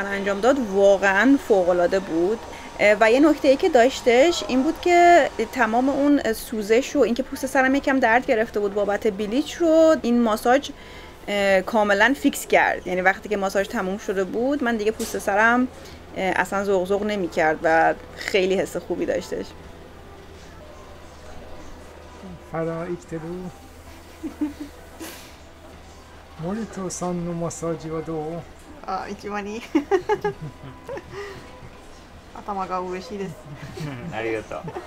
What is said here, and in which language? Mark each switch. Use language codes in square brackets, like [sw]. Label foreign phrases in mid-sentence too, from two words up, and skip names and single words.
[fa] انجام داد واقعا فوق‌العاده بود و یه نکته‌ای که داشتش این بود که تمام اون سوزش و اینکه پوست سرم یکم درد گرفته بود بابت بلیچ رو این ماساژ کاملا فیکس کرد. یعنی وقتی که ماساژ تموم شده بود من دیگه پوست سرم اصلا زغزغ نمی‌کرد و خیلی حس خوبی داشتش. [ja] Morito-sanのマッサージはどう？あ、一番いい。頭が嬉しいです。ありがとう。